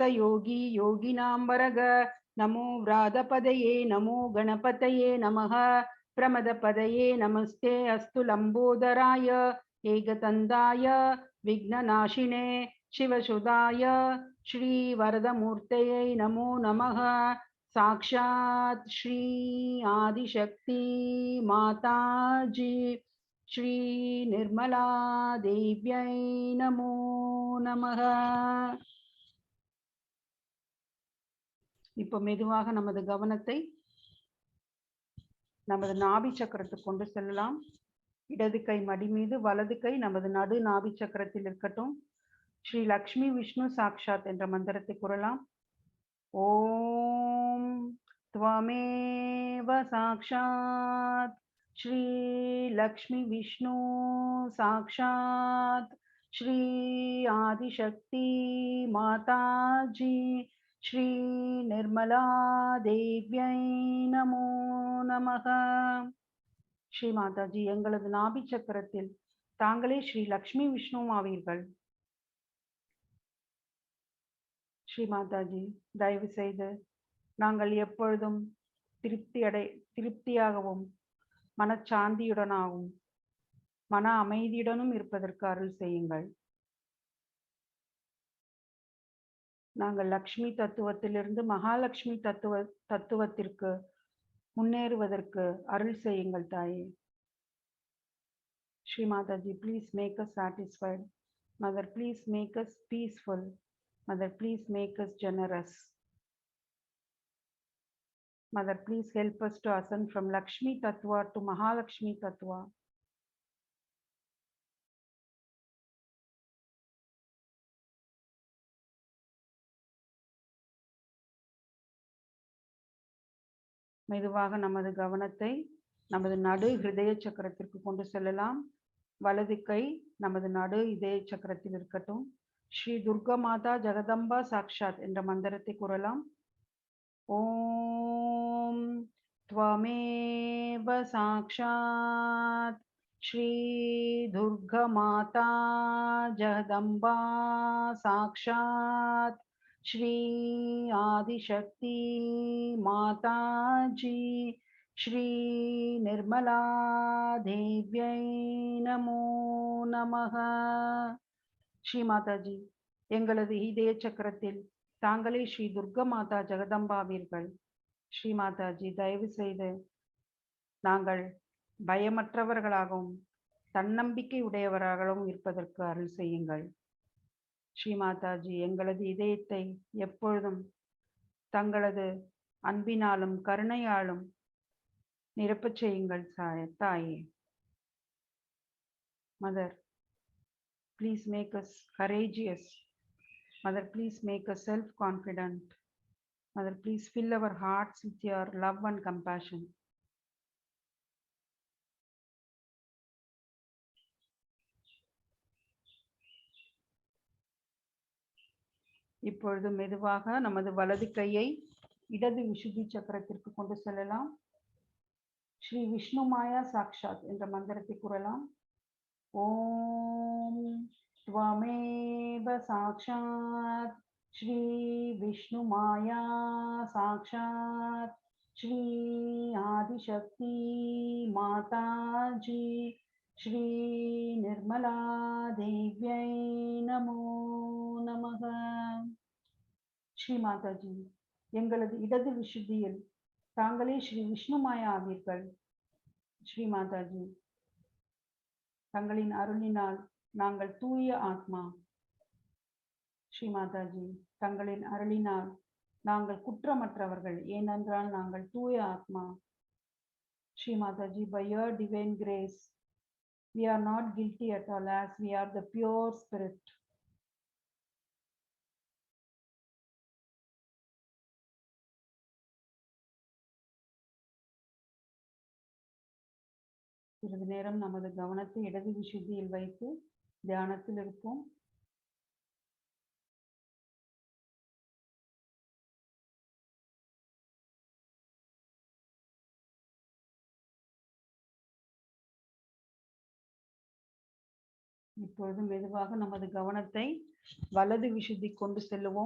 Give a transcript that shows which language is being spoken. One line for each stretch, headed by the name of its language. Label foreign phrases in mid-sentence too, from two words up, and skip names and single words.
Sanskrit: योगी योगिनां वरग नमो व्रातपदये नमो गणपतये नमः प्रमदपदये नमस्ते अस्तु लम्बोदराय एकदन्ताय विघ्ननाशिने शिवसुधाय श्रीवरदमूर्तये नमो नमः साक्षात् श्री आदिशक्ति माताजी श्री निर्मला देव्यै नमो नमः
Tamil: இப்போ மெதுவாக நமது கவனத்தை நமது நாபி சக்கரத்துக்கு கொண்டு செல்லலாம் இடது கை மடி மீது வலது கை நமது நடு நாபி சக்கரத்தில் இருக்கட்டும் ஸ்ரீ லக்ஷ்மி விஷ்ணு சாக்ஷாத் என்ற மந்திரத்தை கூறலாம்
Sanskrit: ஓம் त्वमेव साक्षात् श्री लक्ष्मी विष्णु साक्षात् श्री आदिशक्ति माताजी श्री निर्मला देव्यै नमो नमः श्री माताजी
Tamil: எங்களது நாபி சக்கரத்தில் தாங்களே ஸ்ரீ லக்ஷ்மி விஷ்ணுவாவீர்கள் ஸ்ரீ மாதாஜி தயவு செய்து நாங்கள் எப்பொழுதும் திருப்தியாகவும் மனச்சாந்தியுடனாகவும் மன அமைதியுடனும் இருப்பதற்கு அருள் செய்யுங்கள் நாங்கள் லக்ஷ்மி தத்துவத்திலிருந்து மகாலட்சுமி தத்துவத்திற்கு முன்னேறுவதற்கு அருள் செய்யுங்கள் தாயே ஸ்ரீ மாதாஜி
English: please make us satisfied. Mother, please make us peaceful. Mother, please make us generous. Mother, please help us to ascend from Lakshmi Tattva to Mahalakshmi Tattva.
Tamil: மெதுவாக நமது கவனத்தை நமது நடு ஹிருதய சக்கரத்திற்கு கொண்டு செல்லலாம் வலது கை நமது நடு இதய சக்கரத்தில் இருக்கட்டும் ஸ்ரீ துர்கா மாதா ஜெகதம்பா சாக்ஷாத் என்ற மந்திரத்தை கூறலாம்
Sanskrit: ஓம் त्वमेव साक्षात् श्री दुर्गा माता जगदम्बा साक्षात् श्री आदिशक्ति माताजी श्री निर्मला देव्यै नमो नमः श्री माताजी
Tamil: எங்களது இதய சக்கரத்தில் தாங்களே ஸ்ரீ துர்கா மாதா ஜெகதம்பாவீர்கள். ஸ்ரீ மாதாஜி, தயவு செய்து நாங்கள் பயமற்றவர்களாகவும் தன்னம்பிக்கை உடையவர்களாகவும் இருப்பதற்கு அருள் செய்யுங்கள். ஸ்ரீ மாதாஜி, எங்களது இதயத்தை எப்பொழுதும் தங்களது அன்பினாலும் கருணையாலும் நிரப்பச் செய்யுங்கள் தாயே.
English: Mother, please make us courageous. Mother, please make us self-confident. Mother, please fill our hearts with your love and compassion.
Tamil: இப்பொழுது மெதுவாக நமது வலது கையை இடது விசுத்தி சக்கரத்திற்கு கொண்டு செல்லலாம். ஸ்ரீ விஷ்ணு மாயா சாக்ஷாத் என்ற மந்திரத்தை கூறலாம்.
Sanskrit: ஓம் त्वमेव साक्षात् श्री विष्णु माया साक्षात् श्री आदिशक्ति माताजी श्री निर्मला देव्यै नमो நமக.
Tamil: ஸ்ரீ மாதாஜி, எங்களது இடது விசுத்தியில் தாங்களே ஸ்ரீ விஷ்ணு மாயா ஆவீர்கள். ஸ்ரீ மாதாஜி, தங்களின் அருளினால் நாங்கள் தூய ஆத்மா. ஸ்ரீ மாதாஜி, தங்களின் அருளினால் நாங்கள் குற்றமற்றவர்கள், ஏனென்றால் நாங்கள் தூய ஆத்மா. ஸ்ரீ மாதாஜி,
English: by your divine grace we are not guilty at all, as we are the pure spirit.
Tamil: சிறிது நேரம் நமது கவனத்தை இடது விசுத்தியில் வைத்து தியானத்தில் இருப்போம். இப்பொழுது மெதுவாக நமது கவனத்தை வலது விசுத்தி கொண்டு செல்லுவோம்.